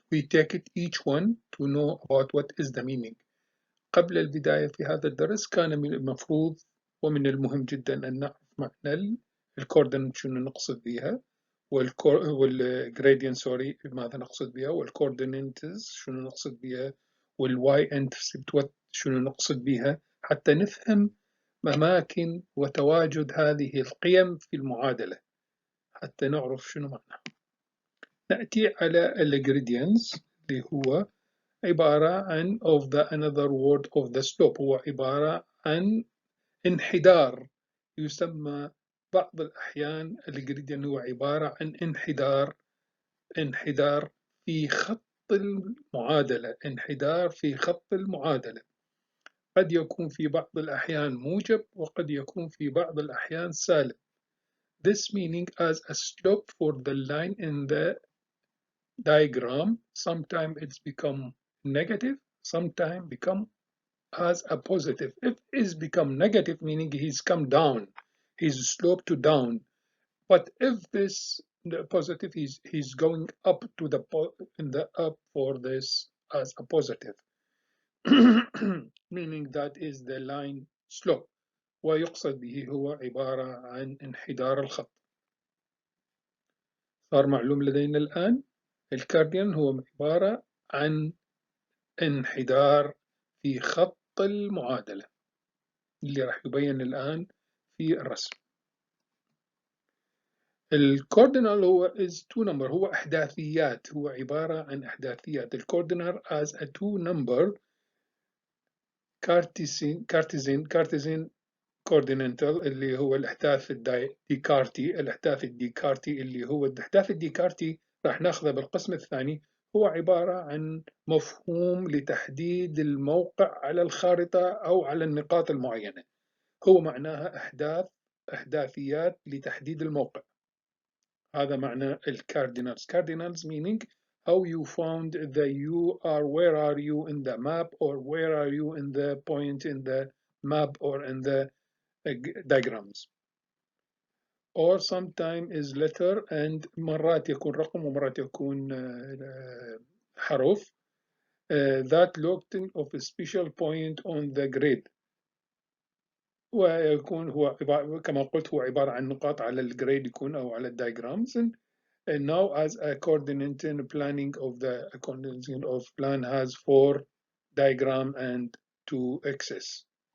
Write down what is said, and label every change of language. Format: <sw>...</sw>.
<en>We take it each one to know about what is the meaning.</en> <ar>قبل البداية في هذا الدرس كان من المفروض ومن المهم جدا أن نعرف معنى الكوردينت شنو نقصد بها والجريدينت سوري ماذا نقصد بها والكوردينيتس شنو نقصد بها والواي انترسبت شنو نقصد بها حتى نفهم أماكن وتواجد هذه القيم في المعادلة حتى نعرف شنو معناها. نأتي على الجريدينتس اللي هو عبارة عن</ar> <en>of the another word of the slope.</en> <ar>هو عبارة عن انحدار. يسمى بعض الأحيان الجريدينت هو عبارة عن انحدار في خط المعادلة. انحدار في خط المعادلة قد يكون في بعض الأحيان موجب وقد يكون في بعض الأحيان سالب.</ar> <en>This meaning as a slope for the line in the diagram. Sometimes it's become negative, sometimes become as a positive. If it's become negative, meaning he's come down, he's sloped to down. But if this the positive, he's going up to the in the up for this as a positive. Meaning that is the line slope.</en> <ar>ويقصد به هو عبارة عن انحدار الخط. صار معلوم لدينا الآن الكارديان هو عبارة عن انحدار في خط المعادلة اللي راح يبين الآن في الرسم. الكوردينال هو</ar> <en>is two number.</en> <ar>هو أحداثيات. هو عبارة عن أحداثيات.</ar> <en>الكوردينال as a two number Cartesian coordinatal</en> <ar>اللي هو الأحداث الديكارتي. الأحداث الديكارتي اللي هو الأحداث الديكارتي راح ناخذه بالقسم الثاني. هو عبارة عن مفهوم لتحديد الموقع على الخارطة أو على النقاط المعينة. هو معناها أحداثيات لتحديد الموقع. هذا معنى الكاردينالز.</ar> <en>Cardinals meaning how you found the you are where are you in the map or where are you in the point in the map or in the diagrams. Or sometimes is letter and</en> <ar>مرات يكون رقم ومرات يكون حرف.</ar> <en>That locating of a special point on the grid.</en> <ar>ويكون هو كما قلت هو عبارة عن نقاط على الجريد يكون أو على الدايجرامز.</ar> <en>And now as a coordinate planning of the coordination of plan has 4 diagram and 2 axes.</en>